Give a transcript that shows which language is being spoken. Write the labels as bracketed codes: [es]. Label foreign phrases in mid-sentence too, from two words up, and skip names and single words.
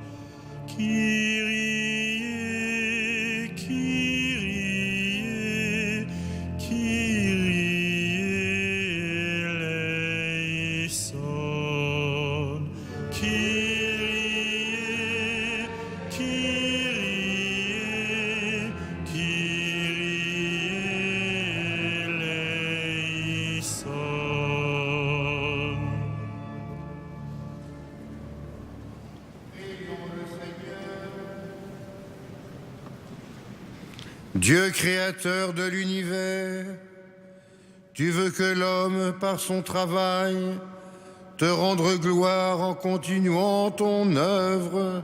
[el] Kyrie, Kyrie, Kyrie eleison. Kyrie, Kyrie, Kyrie eleison. [fr] Dieu créateur de l'univers, tu veux que l'homme, par son travail, te rende gloire en continuant ton œuvre.